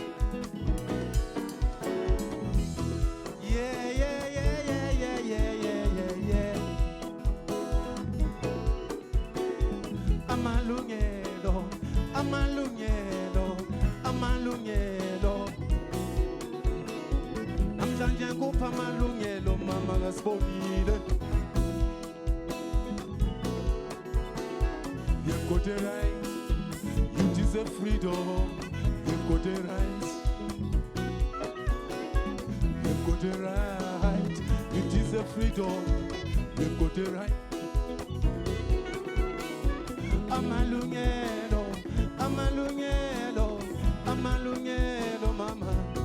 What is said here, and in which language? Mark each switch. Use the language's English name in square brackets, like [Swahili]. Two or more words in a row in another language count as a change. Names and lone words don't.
[English] Yeah, yeah, yeah, yeah, yeah, yeah, yeah, yeah, yeah. [Zulu] Amalungelo, amalungelo, amalungelo. Namhlanje kupha amalungelo mama gasibonile. [English] You've got the right, you deserve freedom. You've got the right, you've got the right, you deserve freedom. You've got the right. [Zulu] Amalungelo, amalungelo, amalungelo mama.